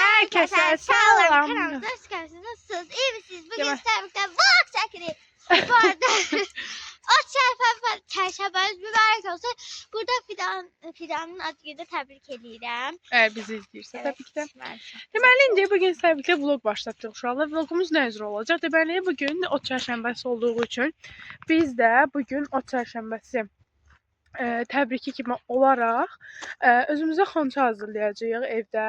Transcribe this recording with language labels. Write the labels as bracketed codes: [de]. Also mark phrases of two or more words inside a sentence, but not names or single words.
[tr] Herkese selam. Kanalımıza hoş geldiniz. Nasılsınız? İyi misiniz? Bugün sizlerle vlog çekeceğiz. Bu arada o çarşambanız mübarek olsun. [az] Burada Fidan'ın ad gününü tebrik edirəm. Bizi izləyirsə tabii ki də. Deməli, indi bugün sizlərlə vlog başlatdıq uşaqlar. Vlogumuz nə üzrə olacaq? Deməli, bugün o çarşambəsi olduğu üçün biz də bugün o çarşambəsi təbriki kimi olaraq özümüzə xonça hazırlayacağıq evdə.